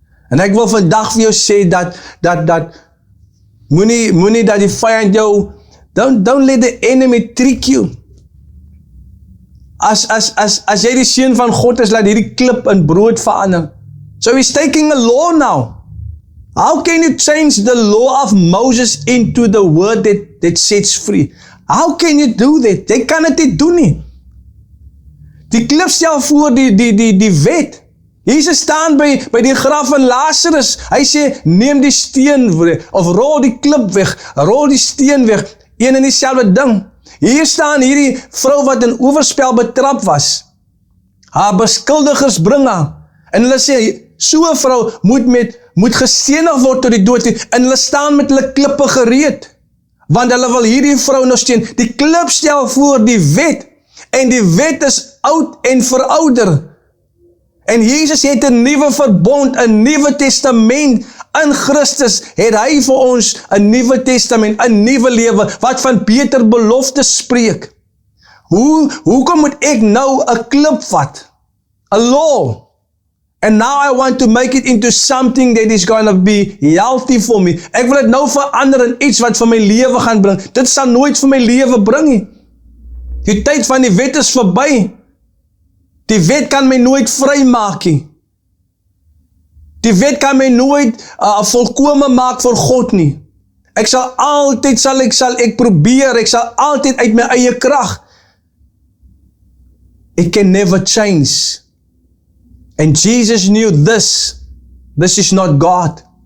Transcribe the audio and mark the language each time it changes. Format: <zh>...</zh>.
<af>En ek wil vandag vir jou sê, dat moenie dat die vyand jou,</af> <en>don't let the enemy trick you.</en> <af>As jy die seun van God is, laat hierdie klip in brood verander.</af> <en>So he's taking a law now. How can you change the law of Moses into the word that sets free? How can you do that?</en> <af>Jy kan dit nie doen nie. Die klip stel voor die wet. Jesus staan by die graf van Lazarus. Hy sê, neem die steen, of rol die klip weg, rol die steen weg. Een en dieselfde ding. Hier staan hierdie vrou wat in oorspel betrap was. Haar beskuldigers bring haar. En hulle sê, so 'n vrou moet gestenig word tot die dood. En hulle staan met hulle klippe gereed. Want hulle wil hierdie vrou nog steen. Die klip stel voor die wet. En die wet is oud en verouder. En Jesus het 'n nuwe verbond, 'n nuwe testament. In Christus het hy vir ons 'n nuwe testament, 'n nuwe lewe, wat van beter beloftes spreek. Hoekom moet ek nou 'n klip vat?</af> <en>A law. And now I want to make it into something that is going to be healthy for me.</en> <af>Ek wil dit nou verander in iets wat vir my lewe gaan bring. Dit sal nooit vir my lewe bring nie. Die tyd van die wet is verby. Die wet kan my nooit vry maak nie. Die wet kan my nooit volkome maak vir God nie. Ek sal altyd, ek probeer, ek sal altyd uit my eie krag.</af> <en>It can never change. And Jesus knew this is not God.</en>